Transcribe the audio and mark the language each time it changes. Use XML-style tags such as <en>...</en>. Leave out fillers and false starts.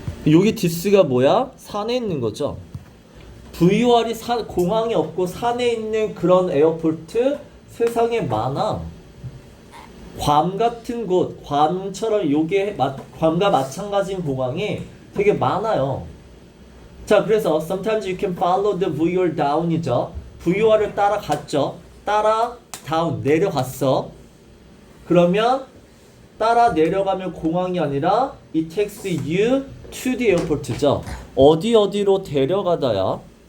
<ko>여기 this가 뭐야? 산에 있는 거죠. VOR이 공항이 없고 산에 있는 그런 에어포트 세상에 많아. 괌 같은 곳, 괌처럼 요게 괌과 마찬가지인 공항이 되게 많아요.</ko> <en>자, 그래서 sometimes you can follow the VOR down이죠.</en> <ko>VOR을 따라갔죠. 따라 down, 내려갔어. 그러면 따라 내려가면 공항이 아니라</ko> <en>it takes you to the airport</en> <ko>죠. 어디로 데려가다야.</ko>